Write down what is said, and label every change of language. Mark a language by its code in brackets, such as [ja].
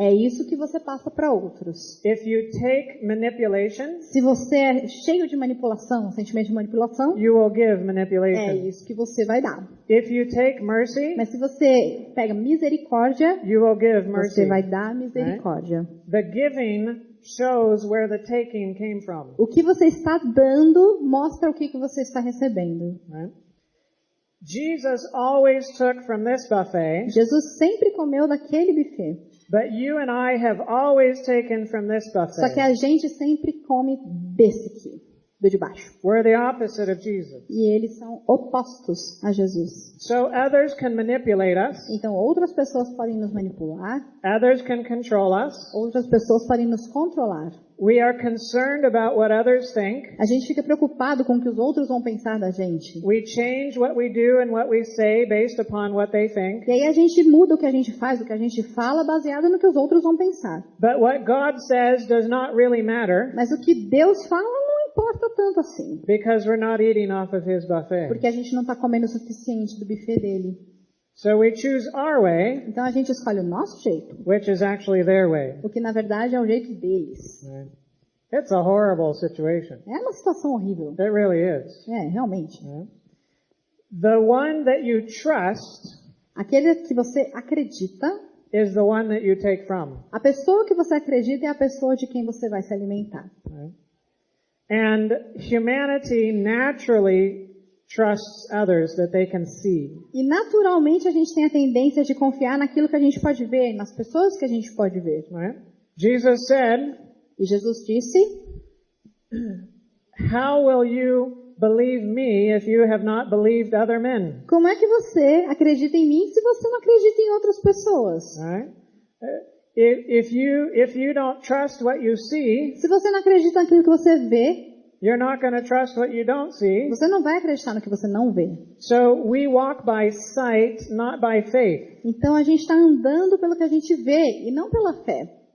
[pt] é isso que você passa para outros. [en] If you take manipulation, [pt] Se você é cheio de manipulação, sentimento de manipulação, [en] you will give [pt] é [en] manipulation. [pt] isso que você vai dar. [en] If you take mercy, [pt] Mas se você pega misericórdia, [en] you will give mercy. [pt] você vai dar misericórdia. [en] The giving shows where the taking came from. [pt] O que você está dando mostra o que você está recebendo. [en] Right? Jesus always took from this buffet, [pt] Jesus sempre comeu daquele buffet. [en] but you and I have always taken from this [pt] Só que [en] buffet. [pt] a gente sempre come desse aqui. do de baixo. [en] We're the opposite of Jesus. [pt] E eles são opostos a Jesus. [en] So others can manipulate us. [pt] Então, outras pessoas podem nos manipular, [en] Others can control us. [pt] outras pessoas podem nos controlar. [en] We are concerned about what others think. [pt] A gente fica preocupado com o que os outros vão pensar da gente. [en] We change what we do and what we say based upon what they think. [pt] E aí a gente muda o que a gente faz, o que a gente fala, baseado no que os outros vão pensar. [en] But what God says does not really matter [pt] Mas o que Deus fala não importa tanto assim. [en] because we're not eating off of His buffet. [pt] Porque a gente não está comendo o suficiente do buffet dele. [en] So we choose our way, [pt] Então a gente escolhe o nosso jeito, [en] which is actually their way. [pt] o que na verdade é o jeito deles. [en] Right? It's a horrible situation. [pt] É uma situação horrível. [en] It really is. [pt] É, realmente. [en] Right? The one that you trust [pt] Aquele que você acredita, [en] is the one that you take from. [pt] a pessoa que você acredita é a pessoa de quem você vai se alimentar. [en] Right? And humanity naturally trusts others that they can see. [pt] E naturalmente a gente tem a tendência de confiar naquilo que a gente pode ver, nas pessoas que a gente pode ver. [en] Right? Jesus said, [pt] E Jesus disse: [en] "How will you believe me if you have not believed other men?" [pt] como é que você acredita em mim se você não acredita em outras pessoas? [en] Right? If you don't trust what you see, [pt] Se você não acredita naquilo que você vê, [en] you're not going to trust what you don't see. [pt] você não vai acreditar no que você não vê. [en] So we walk by sight, not by faith. [pt] Então a gente está andando pelo que a gente vê e não pela fé.